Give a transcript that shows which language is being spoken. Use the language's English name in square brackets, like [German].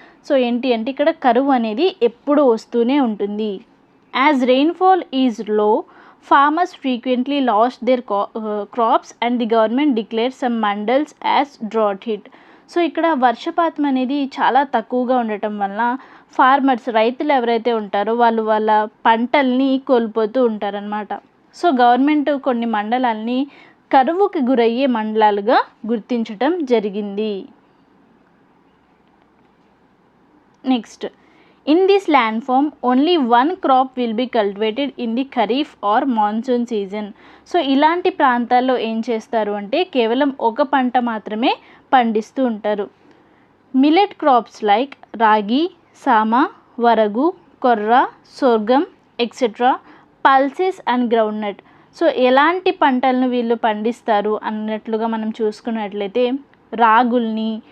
[Telugu] So ఏంటి అంటే ఇక్కడ కరువు అనేది ఎప్పుడు వస్తూనే ఉంటుంది. [English] As rainfall is low, farmers frequently lost their crops and the government declared some mandals as drought hit. [Telugu] So ఇక్కడ వర్షపాతం అనేది చాలా తక్కువగా ఉండటం వల్ల రైతులు ఎవరైతే ఉంటారో వాళ్ళు వాళ్ళ పంటల్ని కోల్పోతూ ఉంటారనమాట. సో గవర్నమెంట్ కొన్ని మండలాల్ని కరువుకి గురయ్యే మండలాలుగా గుర్తించటం జరిగింది. [English] Next, in this landform only one crop will be cultivated in the kharif or monsoon season. [Telugu] So ఇలాంటి ప్రాంతాల్లో ఏం చేస్తారు అంటే కేవలం ఒక పంట మాత్రమే పండిస్తూ ఉంటారు. [English] Millet crops like ragi, sama, varagu, korra, sorghum etcetera, pulses and groundnut. [Telugu] So ఎలాంటి పంటలను వీళ్ళు పండిస్తారు అన్నట్లుగా మనం చూసుకున్నట్లయితే రాగుల్ని,